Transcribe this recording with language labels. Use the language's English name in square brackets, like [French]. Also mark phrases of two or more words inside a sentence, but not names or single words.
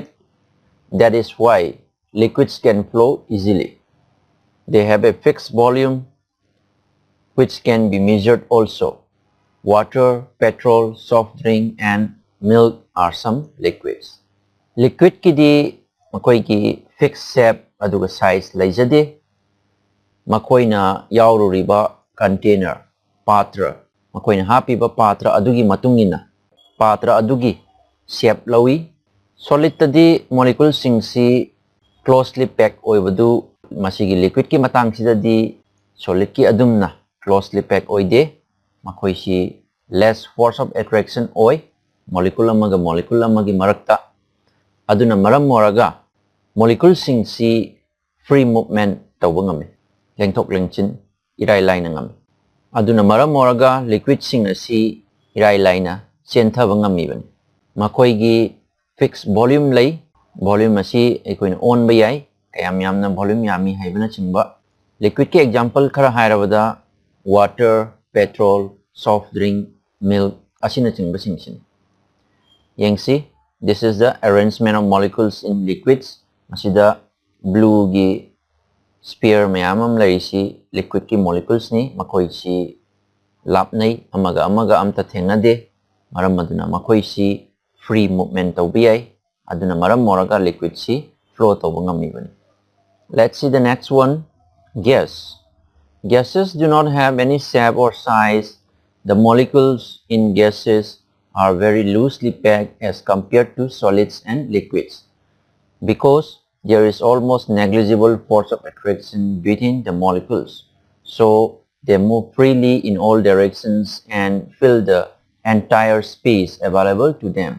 [English] That is why liquids can flow easily. They have a fixed volume which can be measured also. Water, petrol, soft drink and milk are some liquids. [Manipuri] Liquid kidi makoi ki [English] fixed shape [Manipuri] aduga size laijade. Makoi na yaururiba container, patra. Makoi na hapiba patra adugi matungina. Patra adugi shape lawi. Solid tadi molecule sing si [English] closely packed [Manipuri] oibadu masigi liquid ki matang sida di solid ki adumna [English] closely packed [Manipuri] oide makoi si [English] less force of attraction [Manipuri] oi molecule amagi marakta aduna maram moraga molecule sing si free movement tawba ngami lengthok lengchin irai laina ngami aduna maram moraga liquid sing asi irai laina chentha ngami bani makoi gi [English] fixed volume [Manipuri] lay volume asi ekoin on ba yai kayam yamna volume yami haibana chingba liquid ki example khara hairabada [English] water petrol soft drink milk [Manipuri] asina chingba singsin yengsi [English] this is the arrangement of molecules in liquids [Manipuri] masida blue gi sphere mayamam laisi liquid ki molecules ni makoi si lapnai amaga amta thengade maram maduna makoi si [English] free movement [Manipuri] tawbiyai aduna maram moraga liquid si flow tawba ngami bani. [English] Let's see the next one. Gas. Gases do not have any shape or size. The molecules in gases are very loosely packed as compared to solids and liquids because there is almost negligible force of attraction between the molecules, so they move freely in all directions and fill the entire space available to them.